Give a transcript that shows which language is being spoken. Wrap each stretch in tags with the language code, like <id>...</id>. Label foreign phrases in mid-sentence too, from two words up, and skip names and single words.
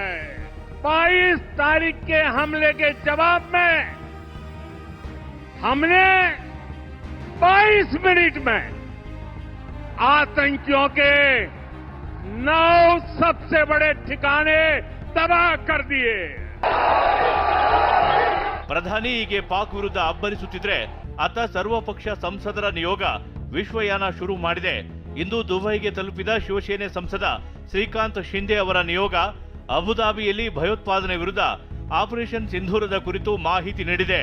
<hi>22 तारीख के हमले के जवाब में हमने 22 मिनट में आतंकियों के 9 सबसे बड़े ठिकाने तबाह कर दिए।</hi> <kn>ಪ್ರಧಾನಿ ಹೀಗೆ ಪಾಕ್ ವಿರುದ್ಧ ಅಬ್ಬರಿಸುತ್ತಿದ್ರೆ ಆತ ಸರ್ವಪಕ್ಷ ಸಂಸದರ ನಿಯೋಗ ವಿಶ್ವಯಾನ ಶುರು ಮಾಡಿದೆ. ಇಂದು ದುಬೈಗೆ ತಲುಪಿದ ಶಿವಸೇನೆ ಸಂಸದ ಶ್ರೀಕಾಂತ್ ಶಿಂದೆ ಅವರ ನಿಯೋಗ ಅಬುದಾಬಿಯಲ್ಲಿ ಭಯೋತ್ಪಾದನೆ ವಿರುದ್ಧ ಆಪರೇಷನ್ ಸಿಂಧೂರದ ಕುರಿತು ಮಾಹಿತಿ ನೀಡಿದೆ.</kn>